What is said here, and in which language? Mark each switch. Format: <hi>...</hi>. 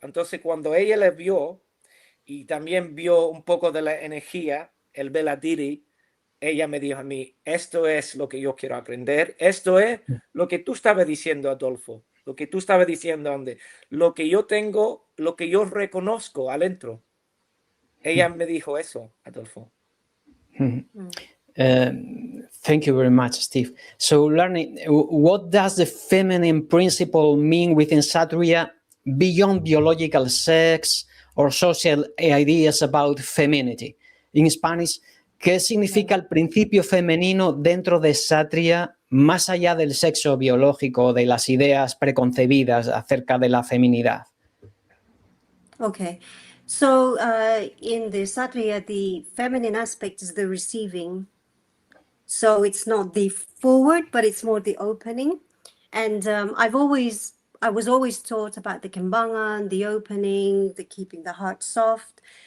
<es>Entonces, cuando ella le vio y también vio un poco de la energía, el Veladiri, ella me dijo a mí, esto es lo que yo quiero aprender, esto es lo que tú estabas diciendo, Adolfo, lo que tú estabas diciendo, Andy, lo que yo tengo, lo que yo reconozco adentro. Ella me dijo eso, Adolfo.</es> <en>Thank you very much, Steve. So, learning, what does the feminine principle mean within Sattva beyond biological sex or social ideas about femininity? In Spanish,</en> <es>¿qué significa el principio femenino dentro de Sattva más allá del sexo biológico o de las ideas preconcebidas acerca de la feminidad?</es> <en>Okay. So in the Sattva, the feminine aspect is the receiving. So it's not the forward, but it's more the opening. And I was always taught about the Kembangan, the opening, the keeping the heart soft.</en>